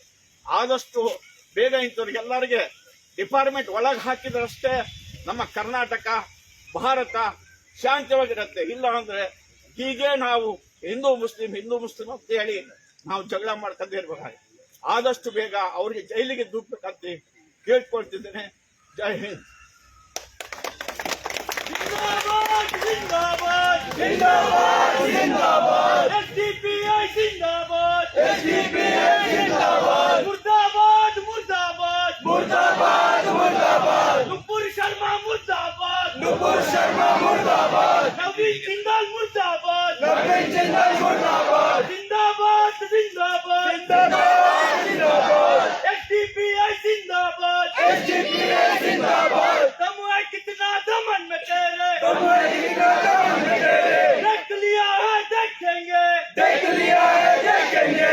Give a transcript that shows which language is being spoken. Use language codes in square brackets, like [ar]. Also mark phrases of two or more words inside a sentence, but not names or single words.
[kn] ಆದಷ್ಟು ಬೇಗ ಇಂಥವ್ರಿಗೆಲ್ಲರಿಗೆ ಡಿಪಾರ್ಟ್ಮೆಂಟ್ ಒಳಗೆ ಹಾಕಿದ್ರಷ್ಟೇ ನಮ್ಮ ಕರ್ನಾಟಕ ಭಾರತ ಶಾಂತವಾಗಿರುತ್ತೆ. ಇಲ್ಲ ಅಂದ್ರೆ ಹೀಗೆ ನಾವು ಹಿಂದೂ ಮುಸ್ಲಿಂ ಅಂತ ಹೇಳಿ ನಾವು ಜಗಳ ಮಾಡ್ಕೊಂಡೇ ಇರ್ಬೇಕಾಗಿ. ಆದಷ್ಟು ಬೇಗ ಅವ್ರಿಗೆ ಜೈಲಿಗೆ ದೂಡ್ಬೇಕಂತ ಕೇಳ್ಕೊಳ್ತಿದ್ದೇನೆ. ಜೈ ಹಿಂದ್. [hi] जिंदाबाद जिंदाबाद जिंदाबाद एसडीपीआई जिंदाबाद एसडीपीआई जिंदाबाद मुर्दाबाद मुर्दाबाद मुर्दाबाद मुर्दाबाद नुपुर शर्मा मुर्दाबाद नुपुर शर्मा मुर्दाबाद नवीन जिंदाल मुर्दाबाद नवीन जिंदाल मुर्दाबाद जिंदाबाद जिंदाबाद जिंदाबाद जिंदाबाद एसडीपीआई जिंदाबाद एसडीपीआई जिंदाबाद दम है कितना दमन में तेरे देख लिया है देखेंगे, देख लिया है देखेंगे।